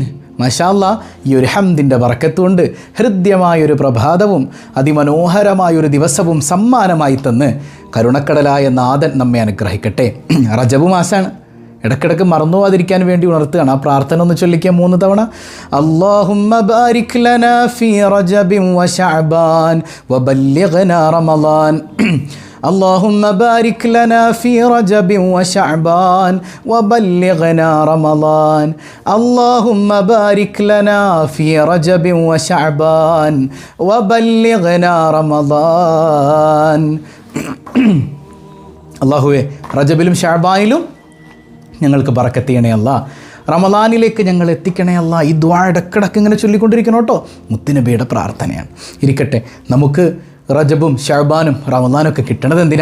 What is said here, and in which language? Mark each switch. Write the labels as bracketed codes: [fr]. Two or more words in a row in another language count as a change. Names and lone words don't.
[ar] ما شاء الله, [ml] ഈ ഒരു ഹംദിൻ്റെ ബറക്കത്തുകൊണ്ട് ഹൃദ്യമായൊരു പ്രഭാതവും അതിമനോഹരമായൊരു ദിവസവും സമ്മാനമായി തന്ന് കരുണക്കടലായ നാഥൻ നമ്മെ അനുഗ്രഹിക്കട്ടെ. റജബ് മാസമാണ്, ഇടയ്ക്കിടയ്ക്ക് മറന്നുപോകാതിരിക്കാൻ വേണ്ടി ഉണർത്തുകയാണ്. ആ പ്രാർത്ഥന ഒന്ന് ചൊല്ലിക്കുക 3 തവണ. [ar] اللهم بارك لنا في رجب وشعبان وبلغنا رمضان. اللهم بارك لنا في رجب وشعبان وبلغنا رمضان. اللهم بارك لنا في رجب وشعبان وبلغنا رمضان. [ml] അല്ലാഹുവേ, റജബിലും ഷഅബാനിലും ഞങ്ങൾക്ക് ബറക്കത്ത് ചെയ്യണേ അല്ലാ, റമളാനിലേക്ക് ഞങ്ങൾ എത്തിക്കണേ അല്ലാ. ഈ ദുആ ഇടക്കിടക്ക് ഇങ്ങനെ ചൊല്ലിക്കൊണ്ടിരിക്കണം കേട്ടോ. മുത്തുനബിയുടെ പ്രാർത്ഥനയാണ്. ഇരിക്കട്ടെ, നമുക്ക് റജബും ഷഅബാനും റമളാനൊക്കെ കിട്ടണത് എന്തിനാ?